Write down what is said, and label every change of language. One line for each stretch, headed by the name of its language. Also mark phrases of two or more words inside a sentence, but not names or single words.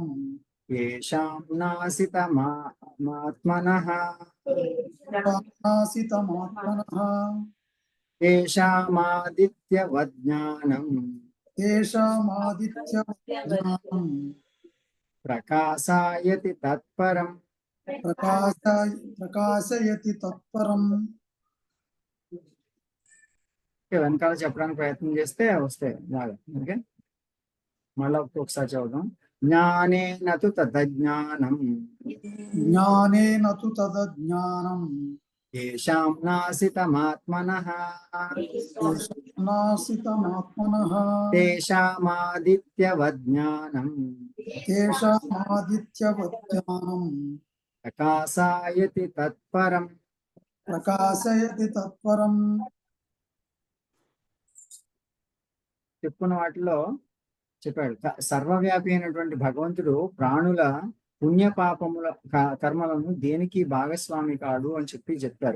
Sanskrit: येषां नासितमात्मनः नासितमात्मनः तेषामादित्यवज्ञानम् तेषामादित्यज्ञानम् प्रकाशायति तत्परम् प्रकाशयति तत्परम्.
Telugu: వెనకాల చెప్పడానికి ప్రయత్నం చేస్తే వస్తాయి బాగా. ఓకే, మళ్ళీ ఒకసారి చదువుదాం.
Sanskrit: ज्ञानेन तु तदज्ञानम् ज्ञानेन तु तदज्ञानम् येषां नासितमात्मनः नासितमात्मनः तेषामादित्यवज्ञानम् तेषामादित्यवज्ञानम् प्रकाशायति तत्परम्. प्रकाशयति तत्परम्.
Telugu: చెప్పుకున్న వాటిలో చెప్పాడు సర్వవ్యాపి అయినటువంటి భగవంతుడు ప్రాణుల పుణ్యపాపముల కర్మలను దేనికి భాగస్వామి కాడు అని చెప్పారు.